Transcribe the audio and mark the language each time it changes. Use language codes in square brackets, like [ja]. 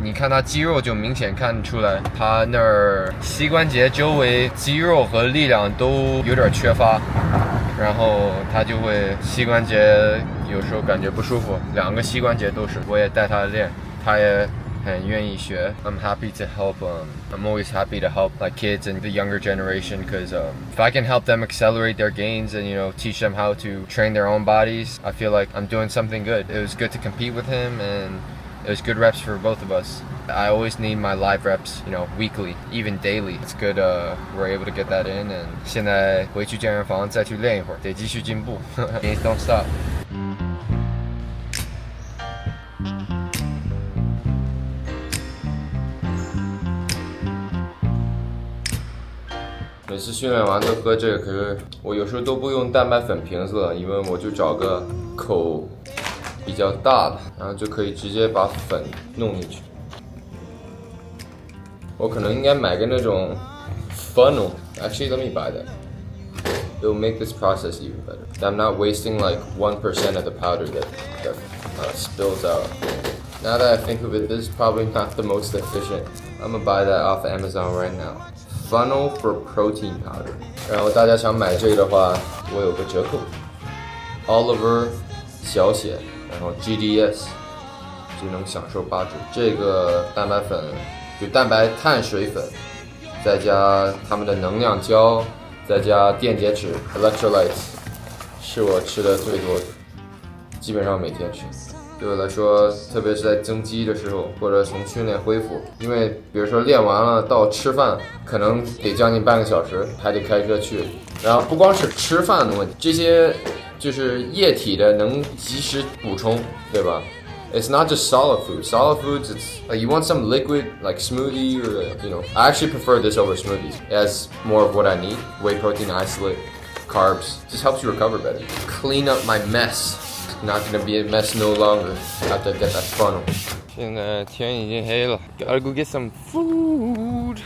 [zh] 你看他肌肉就明显看出来，他那儿膝关节周围肌肉和力量都有点缺乏，然后他就会膝关节有时候感觉不舒服，2个膝关节都是，我也带他练，他也很愿意学。 [en] I'm happy to help. I'm always happy to help my kids and the younger generation because if I can help them accelerate their gains and teach them how to train their own bodies, I feel like I'm doing something good. It was good to compete with him and it was good reps for both of us. I always need my live reps, weekly, even daily. It's good we're able to get that in and [zh] 现在回去健身房再去练一会儿，得继续进步。 [en] Games don't stop. [zh] 每次训练完都喝这个，可是我有时候都不用蛋白粉瓶子了，因为我就找个口比较大的，然后就可以直接把粉弄进去。我可能应该买个那种 funnel. [en] Actually, let me buy that. It will make this process even better. I'm not wasting like 1% of the powder that spills out. Now that I think of it, this is probably not the most efficient. I'm gonna buy that off Amazon right now. Funnel for protein powder. [zh] 然后大家想买这个的话，我有个折扣 ，Oliver 小写，然后 GDS 就能享受8折。这个蛋白粉就蛋白碳水粉，再加他们的能量胶，再加电解质 electrolytes， 是我吃的最多的，基本上每天吃。对我来说，特别是在增肌的时候，或者从训练恢复，因为比如说练完了到吃饭，可能得将近半个小时，还得开车去。然后不光是吃饭的问题，这些就是液体的能及时补充，对吧？ [en] It's not just solid food. Solid foods, it's like you want some liquid, like smoothie or, I actually prefer this over smoothies. It has more of what I need. Whey protein, isolate, carbs. Just helps you recover better. Clean up my mess. Not gonna be a mess no longer. Have to get that funnel. [zh] 现在天已经黑了 [en] Gotta go get some food.